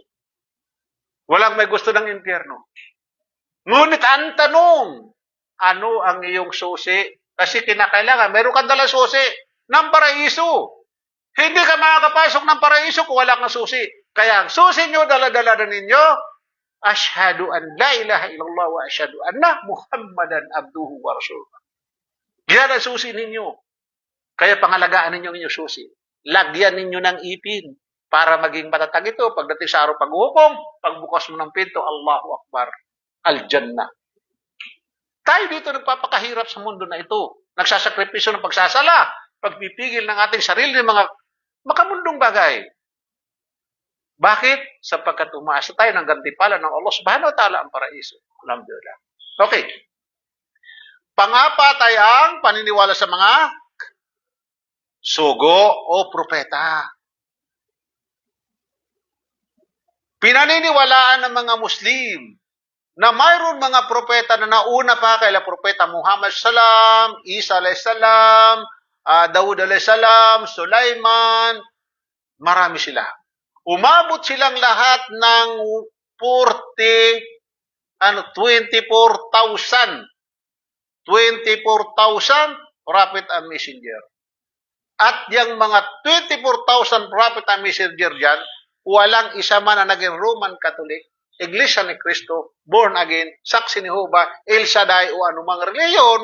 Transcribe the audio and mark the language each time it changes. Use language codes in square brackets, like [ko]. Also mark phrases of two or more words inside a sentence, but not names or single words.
[tl] Walang may gusto ng impyerno. Ngunit ang tanong, ano ang iyong susi? Kasi kinakailangan, meron kang dalang susi ng paraiso. Hindi ka makakapasok ng paraiso kung wala kang susi. Kaya ang susi nyo, dala-dala na ninyo, [ar] أشهد أن لا إله إلا الله وأشهد أن محمدا عبده ورسوله. [tl] Yan ang susi ninyo. Kaya pangalagaan ninyo ang inyong susi. Lagyan ninyo ng ipin para maging matatag ito pagdating sa araw paghukom, pagbukas mo ng pinto, [ar] الله أكبر، الجنة. [tl] Tayo dito nagpapakahirap sa mundo na ito. Nagsasakripisyo ng pagsasala, pagpipigil ng ating sarili ng mga makamundong bagay. Bakit? Sapagkat umaasa tayo ng gantimpala ng [ar] الله سبحانه وتعالى [tl] ang paraiso. Alhamdulillah. Okay. Pangapat ay ang paniniwala sa mga sugo o propeta. Pinaniniwalaan ng mga Muslim na mayroon mga propeta na nauna pa kay Propeta Muhammad salam, Isa [ar] عليه السلام, [tl] Daud [ar] عليه السلام, [tl] Sulaiman, marami sila. Umabot silang lahat ng 24,000 [en] prophet and messenger. [tl] At yung mga 24,000 [en] prophet and messenger [tl] dyan, walang isa man na naging [en] Roman Catholic, [tl] Iglesia ni Cristo, [en] born again, [tl] Saksi ni Jehovah, El Shaddai o anumang reliyon.